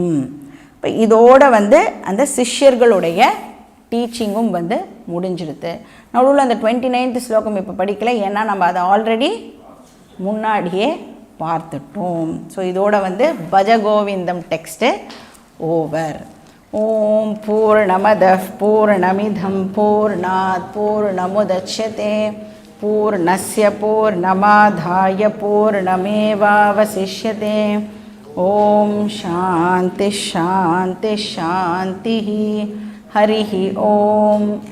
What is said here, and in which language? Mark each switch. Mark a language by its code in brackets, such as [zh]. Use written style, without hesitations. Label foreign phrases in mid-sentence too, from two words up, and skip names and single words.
[ta] இப்போ இதோட வந்து அந்த சிஷ்யர்களுடைய டீச்சிங்கும் வந்து முடிஞ்சிடுது. நடுவில் அந்த 29th ஸ்லோகம் இப்போ படிக்கல, ஏன்னா நம்ம அதை ஆல்ரெடி முன்னாடியே பார்த்துட்டோம். ஸோ இதோட வந்து பஜகோவிந்தம் [en] text over. [sa] ॐ पूर्णमदः पूर्णमिदं पूर्णात् पूर्णमुदच्यते पूर्णस्य पूर्णमादाय पूर्णमेवावशिष्यते. ॐ शान्ति शान्ति शान्ति. हरिः ॐ.